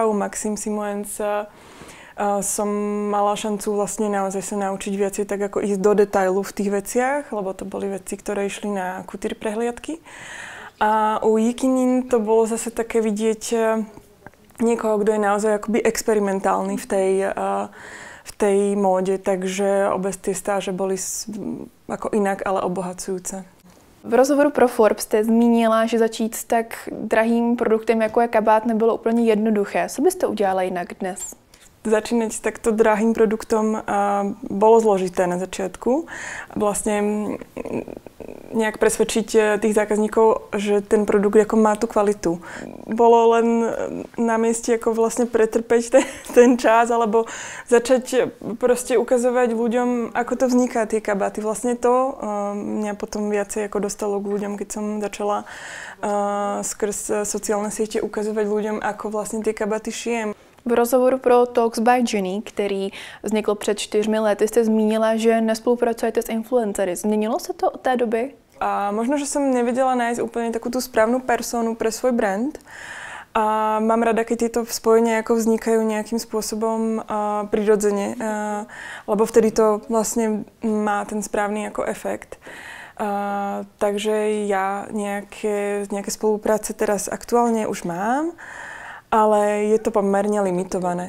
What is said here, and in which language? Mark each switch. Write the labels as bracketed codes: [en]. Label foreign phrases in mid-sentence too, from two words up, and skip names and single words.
[sk] U Maxime Simons som mala šancu vlastne naozaj sa naučiť viacej tak ako ísť do detailu v tých veciach, lebo to boli veci, ktoré išli na couture prehliadky. A u Jinkin Yin to bolo zase také vidieť niekoho, kto je naozaj akoby experimentálny v tej móde, takže obe tie stáže boli ako inak, ale obohacujúce. [cs] V rozhovoru pro Forbes jste zmínila, že začít s tak drahým produktem, jako je kabát, nebylo úplně jednoduché. Co byste udělala jinak dnes? [sk] Začínať s takto drahým produktom bolo zložité na začiatku. Vlastne nejak presvedčiť tých zákazníkov, že ten produkt ako má tú kvalitu. Bolo len na mieste ako vlastne pretrpeť ten čas, alebo začať proste ukazovať ľuďom, ako to vzniká, tie kabáty. Vlastne to mňa potom viacej ako dostalo k ľuďom, keď som začala skrz sociálne siete ukazovať ľuďom, ako vlastne tie kabáty šijem. [cs] V rozhovoru pro Talks by Jenny, který vznikl před 4 lety, jste zmínila, že nespolupracujete s influencery. Změnilo se to od té doby? [sk] A možno, že som nevedela nájsť úplne takú tú správnu personu pre svoj brand. A mám rada, keď tieto spojenia ako vznikajú nejakým spôsobom prirodzene, lebo vtedy to vlastne má ten správny ako efekt. Takže ja nejaké spolupráce teraz aktuálne už mám, ale je to pomerne limitované.